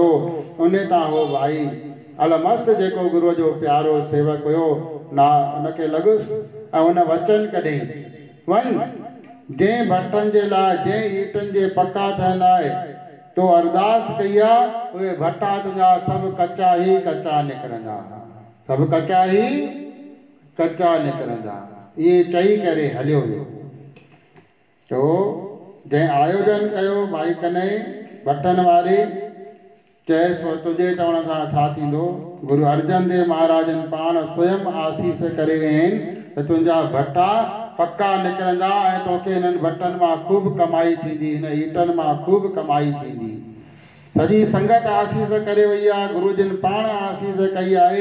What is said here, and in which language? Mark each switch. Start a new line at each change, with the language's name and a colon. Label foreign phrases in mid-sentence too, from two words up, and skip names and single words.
Sindhi: उन तां हो भाई अलमस्त जेको गुरूअ जो प्यारो सेवक हुयो ना, उनखे लॻुसि ऐं हुन वचन कढई वञ जंहिं भट्टनि जे लाइ, जंहिं ईटनि जे पका थियण लाइ तो अरदास कई आहे, उहे भट्टा तुंहिंजा सभु कचा ई कचा निकिरंदा, सभु कचा ई कचा निकिरंदा। इहे चई करे हलियो वियो। तो जंहिं आयोजन कयो भाई कन्हैया भट्टनि वारे, चयसि पोइ तुंहिंजे चवण सां छा थींदो? गुरु अर्जन देव महाराजन पाण स्वयं आसीस करे विया आहिनि त तुंहिंजा भट्टा पक्का निकिरंदा ऐं तोखे हिननि भट्टनि मां ख़ूब कमाई थींदी, हिन ईटनि मां ख़ूब कमाई थींदी। सॼी संगत आसीस करे वई आहे, गुरुजन पाण आसीस कई आहे।